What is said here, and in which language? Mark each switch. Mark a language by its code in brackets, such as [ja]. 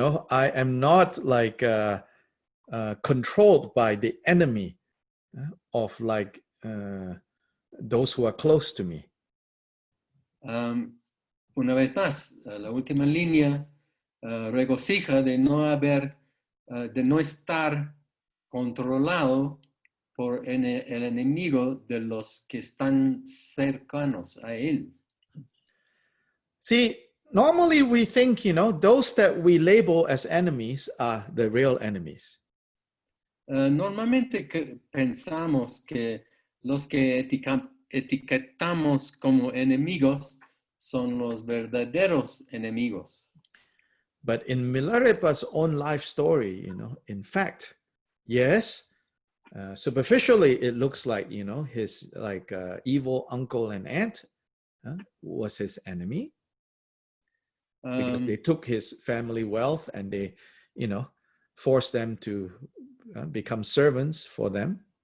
[en] I am not like controlled by the enemy of like those who are close to me. [es] Una vez más, la última línea regocija de no estar controlado por el enemigo de los que están cercanos a él. [en] See, normally we think, those that we label as enemies are the real enemies. [es] Normalmente pensamos que los que etiquetamos como enemigos son los verdaderos enemigos. [en] But in Milarepa's own life story, in fact, yes, superficially it looks like, his like evil uncle and aunt was his enemy because they took his family wealth and they, forced them to become servants for them.